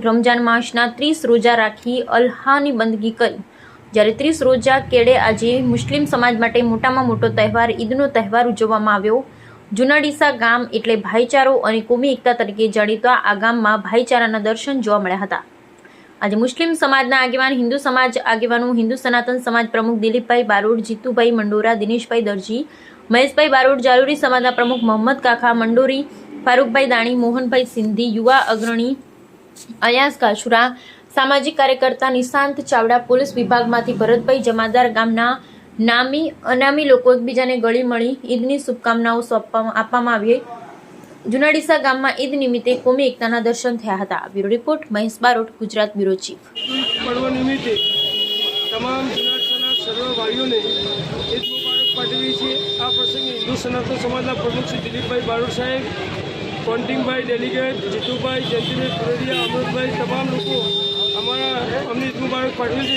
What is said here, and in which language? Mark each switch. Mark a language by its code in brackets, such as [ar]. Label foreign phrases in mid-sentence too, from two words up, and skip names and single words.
[gu] રમઝાન માસના 30 રોજા રાખી અલ્લાહની બંદગી કરી। જ્યારે 30 રોજા કેળે આજે મુસ્લિમ સમાજ માટે મોટામાં મોટો તહેવાર ઈદનો તહેવાર ઉજવવામાં આવ્યો। જૂના ડીસા ગામ એટલે ભાઈચારો અને કોમી એકતા તરીકે જાણીતા આ ગામમાં ભાઈચારાના દર્શન જોવા મળ્યા હતા। આજે મુસ્લિમ સમાજના આગેવાન, હિંદુ સમાજ આગેવાનો, હિંદુ સનાતન સમાજ પ્રમુખ દિલીપભાઈ બારોડ, જીતૂભાઈ મંડોરા, દિનેશભાઈ દરજી, મહેશભાઈ બારોડ, જાલૂરી સમાજના પ્રમુખ મોહમ્મદ કાકા મંડોરી, ફારૂકભાઈ દાણી, મોહનભાઈ સિંધી, યુવા અગ્રણી અયાસ કાછુરા, સામાજિક કાર્યકર્તા નિશાંત ચાવડા, પોલીસ વિભાગમાંથી ભરતભાઈ જમાદાર ગામના નામી અનામી લોકો એકબીજાને ગળી મળી ઈદની શુભકામનાઓ આપવામાં આવી। જૂના ડીસા ગામમાં ઈદ નિમિત્તે કોમી એકતાના દર્શન થયા હતા। બ્યુરો રિપોર્ટ મહેશ બારોટ, ગુજરાત બ્યુરો ચીફ। પર્વ નિમિત્તે તમામ જૂના ડીસાના સર્વ ભાઈઓને ઈદ મુબારક પાઠવી છે। આ પ્રસંગે હિન્દુ સનાતન સમાજના પ્રમુખ શ્રી દિલીપભાઈ બારોડ સાહેબ, કોન્ટિંગભાઈ ડેલિગેટ, જીતુભાઈ, જયંતિભાઈ પુરડિયા, અમૃતભાઈ, તમામ લોકો અમને ઈદ મુબારક પાઠવી છે।